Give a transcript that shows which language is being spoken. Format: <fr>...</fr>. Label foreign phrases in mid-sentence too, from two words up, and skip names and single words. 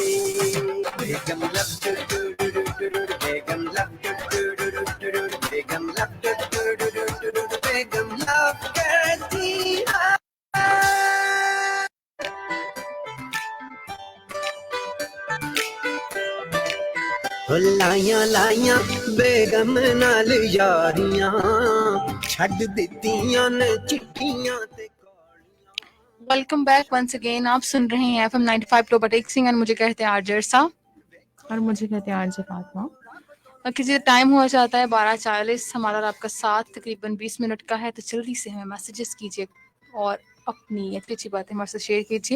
<hi>बेगम लव बेगम लव बेगम लव बेगम लव करती है।</hi> <pa>ਲਾਈਆਂ ਲਾਈਆਂ ਬੇਗਮ ਨਾਲ ਯਾਰੀਆਂ, ਛੱਡ ਦਿੱਤੀਆਂ ਨੇ ਚਿੱਠੀਆਂ ਤੇ।</pa> <en>welcome back once again.</en> <hi>आप सुन रहे हैं एफएम 95 टॉप टेक सिंग, मुझे कहते हैं आरजे सा, और मुझे कहते हैं आरजे फातिमा। किसी टाइम हो जाता है 12:40, हमारा और आपका साथ तकरीबन 20 मिनट का है, तो जल्दी से हमें मैसेजेस कीजिए और अपनी अच्छी अच्छी बातें हमारे साथ शेयर कीजिए।</hi>